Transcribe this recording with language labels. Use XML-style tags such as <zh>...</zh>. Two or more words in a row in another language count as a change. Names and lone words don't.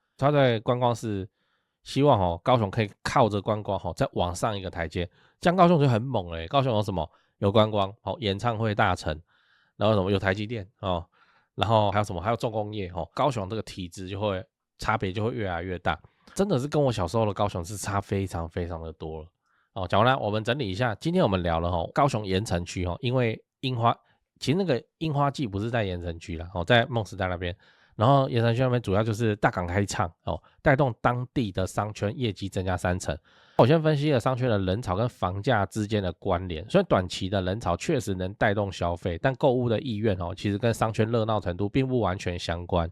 <zh>他在觀光是希望高雄可以靠着觀光再往上一個台階，這樣高雄就很猛高雄有什麼？有觀光演唱會大城，然後什麼有台積電然後還有什麼？還有重工業高雄這個體質就會差別就會越來越大，真的是跟我小時候的高雄是差非常非常的多了講完了，我們整理一下，今天我們聊了高雄鹽埕區因為櫻花，其實那個櫻花季不是在鹽埕區啦在夢時代那邊。然後鹽埕區那邊主要就是大港開唱帶動當地的商圈業績增加3成。我先分析了商圈的人潮跟房價之間的關聯，雖然短期的人潮確實能帶動消費，但購物的意願其實跟商圈熱鬧程度並不完全相關。</zh>